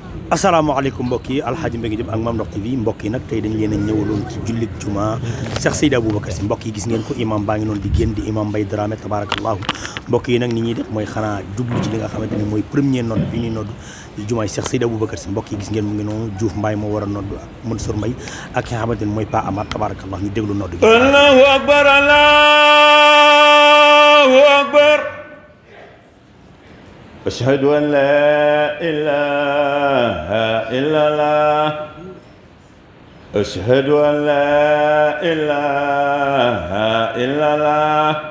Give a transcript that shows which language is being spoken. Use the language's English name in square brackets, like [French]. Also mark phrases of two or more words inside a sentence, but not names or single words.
[Wolof] asalaamaaleykum mbokk yi alxaaji Mbengue Diop ak Mame Ndokh TV mbokk yi nag tey dañ leen a ñëwaloon ci jullit juma Cheikh Seydi Aboubacar Sy mbokk yi gis ngeen ko imam baa ngi noonu di génn di imam Mbaye Dramé tabarakallahu mbokk yi nag ni ñuy def mooy xanaa jublu ci li nga xamante ne mooy premier nodd bi ñuy nodd di jumaay Cheikh Seydi Aboubacar Sy mbokk yi gis ngeen mu ngi noonu Diouf Mbaye moo war a nodd ak Mansour Mbaye ak ki nga xamante ne mooy Pa Amar tabarakallahu ñu déglu nodd gi. [Arabic] الله أكبر الله أكبر أشهد أن لا إله إلا الله أشهد أن لا إله إلا الله